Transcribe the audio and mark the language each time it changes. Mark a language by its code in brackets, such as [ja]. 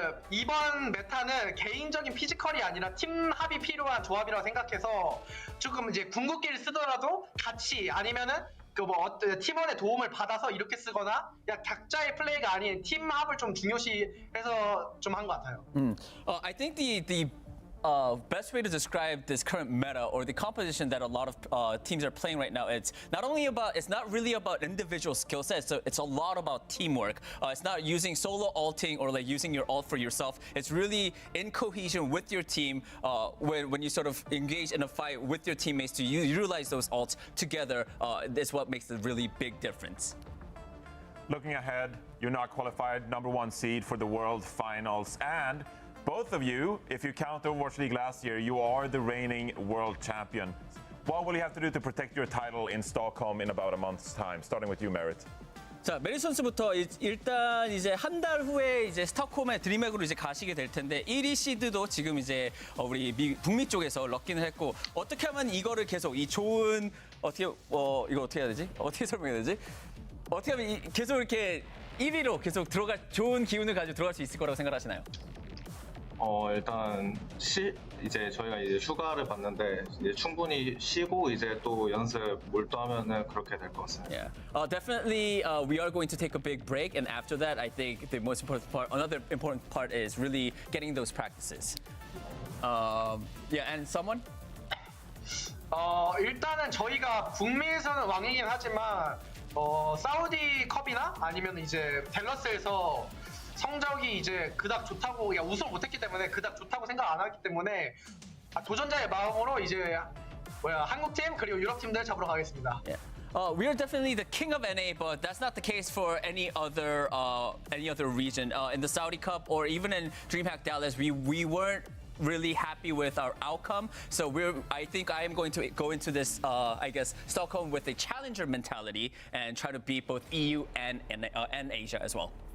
[ko] 이번 메타는 개인적인 피지컬이 아니라 팀 합이 필요한 조합이라고 생각해서 조금 이제 궁극기를 쓰더라도 같이 아니면은 팀원의 도움을 받아서 이렇게 쓰거나 그냥 각자의 플레이가 아닌 팀 합을 좀 중요시해서 좀 한 것 같아요. [en] I think the best way to describe this current meta or the composition that a lot of teams are playing right now, it's not really about individual skill sets, it's a lot about teamwork. It's not using solo ulting or like using your ult for yourself. It's really in cohesion with your team when you sort of engage in a fight with your teammates to utilize those ults together. Is what makes a really big difference. Looking ahead, you're not qualified #1 seed for the World Finals, and both of you, if you count the Overwatch League last year, you are the reigning world champion. What will you have to do to protect your title in Stockholm in about a month's time? Starting with you, Merit. [ko] 자, 메리 선수부터 일단 이제 한 달 후에 이제 스톡홈의 드림맥으로 이제 가시게 될 텐데 1위 시드도 지금 이제 우리 북미 쪽에서 럭기는 했고 어떻게 하면 이거를 계속 이 좋은 이거 어떻게 해야 되지? 어떻게 설명해야 되지? 어떻게 하면 계속 이렇게 1위로 계속 좋은 기운을 가지고 들어갈 수 있을 거라고 생각하시나요? 일단 이제 저희가 이제 휴가를 받는데 이제 충분히 쉬고 이제 또 연습 몰두하면은 그렇게 될 것 같습니다. [en] Yeah. Definitely, we are going to take a big break, and after that, I think the most important part, another important part, is really getting those practices. Yeah, and someone? [ko] 일단은 저희가 북미에서는 왕이긴 하지만 사우디 컵이나 아니면 이제 댈러스에서 성적이 이제 그닥 좋다고 우승을 못했기 때문에 그닥 좋다고 생각 안 하기 때문에 도전자의 마음으로 이제 한국 팀 그리고 유럽 팀들 잡으러 가겠습니다. [en] Yeah. We are definitely the king of NA, but that's not the case for any other region. In the Saudi Cup or even in DreamHack Dallas, we weren't really happy with our outcome. So I think I am going to go into this, I guess, Stockholm with a challenger mentality and try to beat both EU and Asia as well.